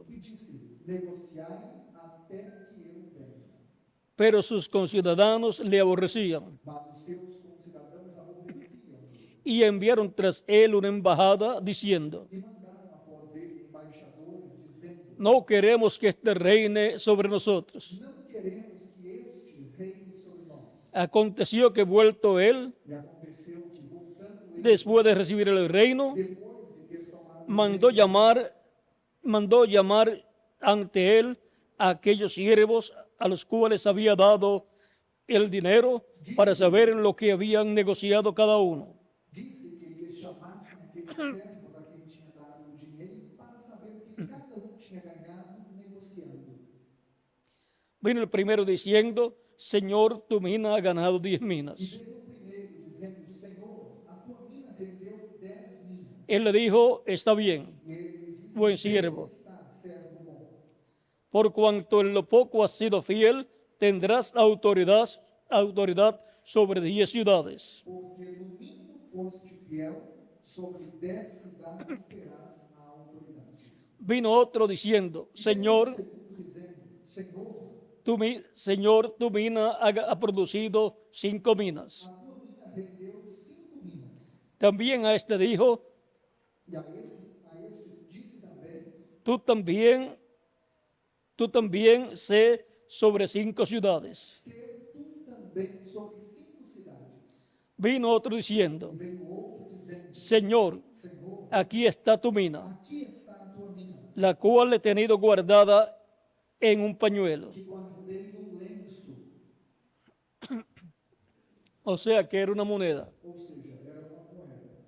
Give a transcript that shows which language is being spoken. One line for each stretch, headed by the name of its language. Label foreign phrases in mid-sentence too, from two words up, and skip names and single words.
Portuguese: e disse-lhes, negociai até que eu venha.
Spanish: Pero sus conciudadanos le aborrecían
Portuguese: Mas os seus concidadãos aborreciam
Spanish: y enviaron tras él una embajada diciendo,
Portuguese: e mandaram após ele embaixadores, dizendo,
Spanish: no queremos que este reine sobre nosotros.
Portuguese: não queremos que este reine sobre nós.
Spanish: Aconteció que vuelto él,
Portuguese: E aconteceu que, voltando ele,
Spanish: después de recibir el reino,
Portuguese: depois de ter tomado o
Spanish: mandó llamar ante él a aquellos siervos a los cuales había dado el dinero para saber lo que habían negociado cada uno.
Portuguese: disse que lhes chamassem aqueles servos a quem tinha dado o dinheiro para saber o que cada um tinha ganhado negociando.
Spanish: Vino el primero diciendo, Señor, tu mina ha ganado 10
Portuguese: E
Spanish: minas.
Portuguese: veio o primeiro dizendo, Senhor, a tua mina rendeu 10 minas.
Spanish: Él le dijo, está bien,
Portuguese: E ele lhe disse,
Spanish: buen
Portuguese: bem
Spanish: siervo.
Portuguese: está, servo bom.
Spanish: Por cuanto en lo poco has sido fiel, tendrás autoridad sobre 10 ciudades.
Portuguese: Porque no mínimo foste fiel, sobre 10 cidades terás a autoridade.
Spanish: Vino otro diciendo, Señor,
Portuguese: Dizendo,
Spanish: Señor, tu mina ha producido 5 minas.
Portuguese: a tua mina rendeu 5 minas.
Spanish: También a este dijo,
Portuguese: E a este disse também,
Spanish: tú también sé sobre 5 ciudades.
Portuguese: ser tu também sobre 5 cidades.
Spanish: Vino otro diciendo,
Portuguese: E veio outro dizendo,
Spanish: Señor,
Portuguese: Senhor,
Spanish: aquí está tu mina,
Portuguese: aqui está a tua mina,
Spanish: la cual he tenido guardada en un pañuelo.
Portuguese: que guardei no lenço.
Spanish: O sea que era una moneda.
Portuguese: Ou seja, era uma moeda.